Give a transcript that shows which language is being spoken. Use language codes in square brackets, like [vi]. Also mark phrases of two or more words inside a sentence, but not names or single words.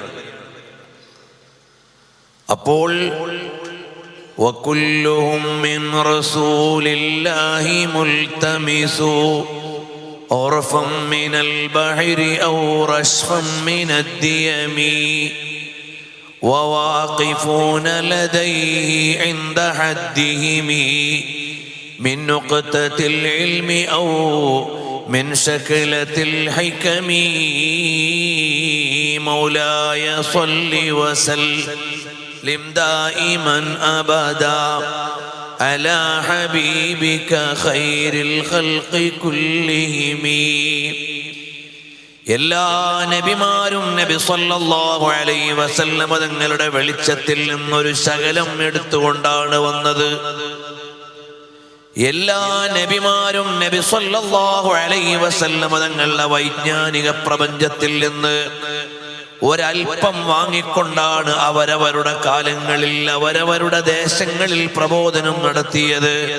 [ar] അപ്പോൾ وكلهم من رسول الله ملتمس غرفا من البحر أو رشفا من الديم وواقفون لديه عند حدهم من نقطة العلم أو من شكلة الحكم مولاي صل وسلم دائما أبدا على حبيبك خير الخلق كلهم. [ml] എല്ലാ നബിമാരും നബി [ar] صلى الله عليه وسلم [ml] തങ്ങളുടെ വെളിച്ചത്തിൽ നിന്നൊരു ശകലം എടുത്തുകൊണ്ടാണ് വന്നത്. എല്ലാ നബിമാരും നബി [ar] صلى الله عليه وسلم [ml] തങ്ങളുടെ വൈജ്ഞാനിക പ്രപഞ്ചത്തിൽ നിന്ന് ഒരൽപ്പം വാങ്ങിക്കൊണ്ടാണ് അവരവരുടെ കാലങ്ങളിൽ അവരവരുടെ ദേശങ്ങളിൽ പ്രബോധനം നടത്തിയത്.